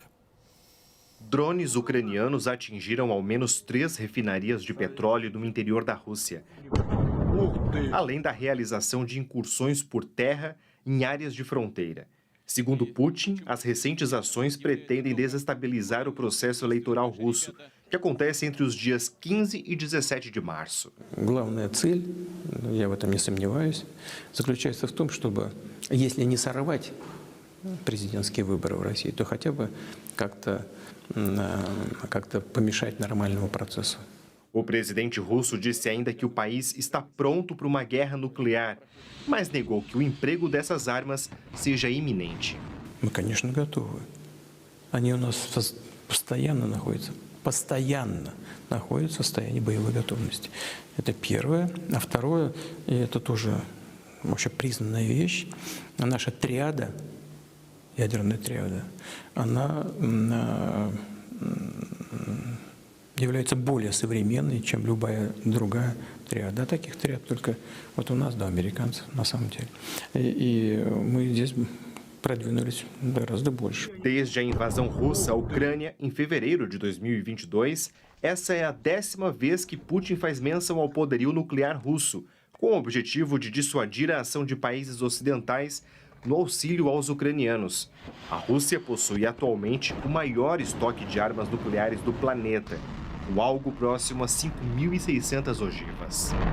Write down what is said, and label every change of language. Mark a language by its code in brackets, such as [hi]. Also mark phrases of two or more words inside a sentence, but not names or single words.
[pt] Drones ucranianos atingiram ao menos 3 refinarias de petróleo no interior da Rússia, além da realização de incursões por terra em áreas de fronteira. Segundo Putin, as recentes ações pretendem desestabilizar o processo eleitoral russo, que acontece entre os dias 15 e 17 de março. [ru] Главная цель, я в этом не сомневаюсь, заключается в том, чтобы, если не сорвать президентские выборы в России, то хотя бы как-то помешать нормальному процессу. [pt] O presidente russo disse ainda que o país está pronto para uma guerra nuclear, mas negou que o emprego dessas armas seja iminente. [ru] Мы, конечно, готовы. Они у нас постоянно находятся в состоянии боевой готовности. Это первое. А второе, и это тоже вообще признанная вещь, наша триада, ядерная триада, она является более современной, чем любая другая триада. Таких триад только вот у нас, да, американцев, на самом деле. И мы здесь продвинулись гораздо больше. [pt] Desde a invasão russa à Ucrânia, em fevereiro de 2022, essa é a 10ª vez que Putin faz menção ao poderio nuclear russo, com o objetivo de dissuadir a ação de países ocidentais no auxílio aos ucranianos. A Rússia possui atualmente o maior estoque de armas nucleares do planeta, com algo próximo a 5.600 ogivas.